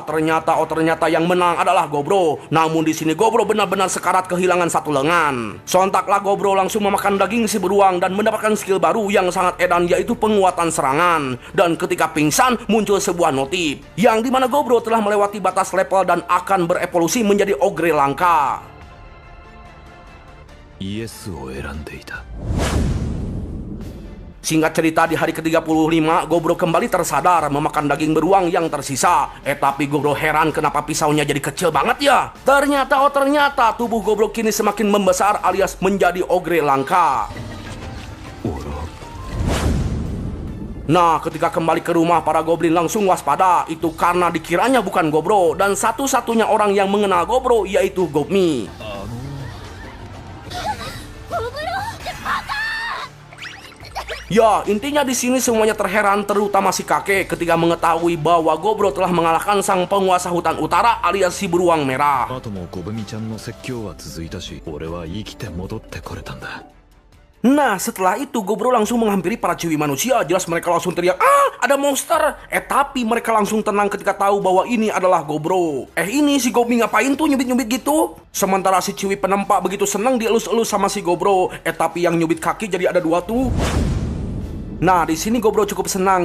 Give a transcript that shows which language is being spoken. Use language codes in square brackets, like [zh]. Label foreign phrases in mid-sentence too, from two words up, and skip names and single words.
[id] Ternyata yang menang adalah Gobro. Namun di sini Gobro benar-benar sekarat kehilangan satu lengan. Sontaklah Gobro langsung memakan daging si beruang dan mendapatkan skill baru yang sangat edan, yaitu penguatan serangan. Dan ketika pingsan muncul sebuah notif yang dimana Gobro telah melewati batas level dan akan berevolusi menjadi ogre langka. [ja] イエスを選んでいた。 [id] Singkat cerita di hari ke-35 Gobro kembali tersadar memakan daging beruang yang tersisa. Tapi Gobro heran kenapa pisaunya jadi kecil banget ya. Ternyata tubuh Gobro kini semakin membesar alias menjadi ogre langka. Nah, ketika kembali ke rumah para goblin langsung waspada. Itu karena dikiranya bukan Gobro dan satu-satunya orang yang mengenal Gobro yaitu Gobmi. Ya, intinya di sini semuanya terheran, terutama si kakek ketika mengetahui bahwa Gobro telah mengalahkan sang penguasa hutan utara alias si beruang merah. [ja] あともゴブミちゃんの説教は続いたし、俺は生きて戻ってこれたんだ。 [id] Nah, setelah itu Gobro langsung menghampiri para ciwi manusia. Jelas mereka langsung teriak, "Ah, ada monster!" Tapi mereka langsung tenang ketika tahu bahwa ini adalah Gobro. Ini si Gobmi ngapain tuh nyubit-nyubit gitu? Sementara si ciwi penempak begitu senang dielus-elus sama si Gobro. Tapi yang nyubit kaki jadi ada dua tuh. Nah, di sini Gobro cukup senang.